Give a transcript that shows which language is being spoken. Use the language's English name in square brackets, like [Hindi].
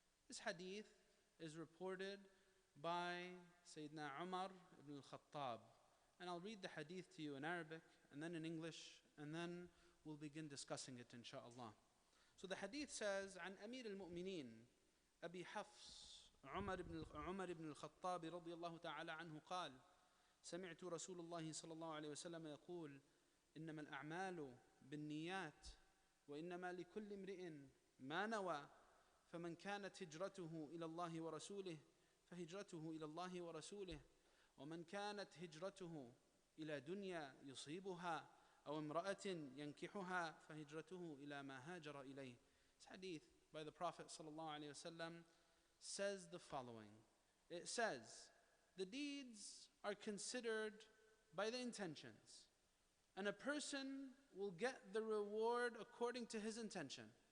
[English] This hadith is reported by Sayyidina Umar ibn al-Khattab. And I'll read the hadith to you in Arabic and then in English, and then we'll begin discussing it inshaAllah. So the hadith says, [Arabic] عن أمير المؤمنين أبي حفص عمر بن الخطاب رضي الله تعالى عنه قال: سمعت رسول الله صلى الله عليه وسلم يقول: إنما الأعمال بالنيات وإنما لكل امرئ ما نوى، فمن كانت هجرته إلى الله ورسوله فهجرته إلى الله ورسوله، ومن كانت هجرته إلى دنيا يصيبها أو امرأة ينكحها فهجرته إلى ما هاجر إليه. [English] This hadith by the Prophet ﷺ says the following. It says, the deeds are considered by the intentions, and a person will get the reward according to his intention.